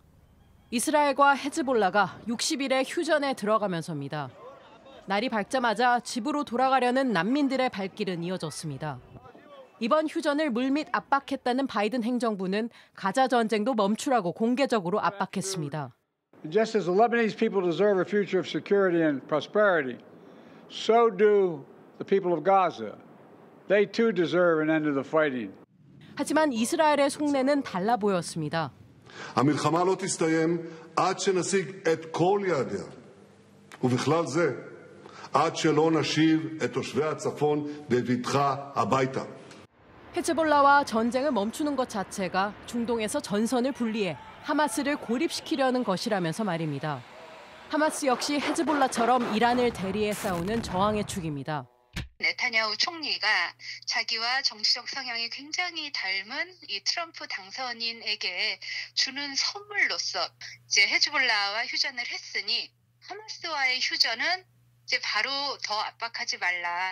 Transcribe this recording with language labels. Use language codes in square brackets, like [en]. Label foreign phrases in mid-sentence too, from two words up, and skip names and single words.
[ko] 이스라엘과 헤즈볼라가 60일의 휴전에 들어가면서입니다. 날이 밝자마자 집으로 돌아가려는 난민들의 발길은 이어졌습니다. 이번 휴전을 물밑 압박했다는 바이든 행정부는 가자 전쟁도 멈추라고 공개적으로 압박했습니다. [en] Just as the Lebanese people deserve a future of security and prosperity, so do the people of Gaza. They too deserve an end to the fighting. [ko] 하지만 이스라엘의 속내는 달라 보였습니다. [he] המלחמה לא תסתיים עד שנשיג את כל יעדיה, ובכלל זה עד שלא נשיב את תושבי הצפון בבטחה הביתה. [ko] 헤즈볼라와 전쟁을 멈추는 것 자체가 중동에서 전선을 분리해 하마스를 고립시키려는 것이라면서 말입니다. 하마스 역시 헤즈볼라처럼 이란을 대리해 싸우는 저항의 축입니다. 네타냐후 총리가 자기와 정치적 성향이 굉장히 닮은 이 트럼프 당선인에게 주는 선물로서 이제 헤즈볼라와 휴전을 했으니 하마스와의 휴전은 이제 바로 더 압박하지 말라.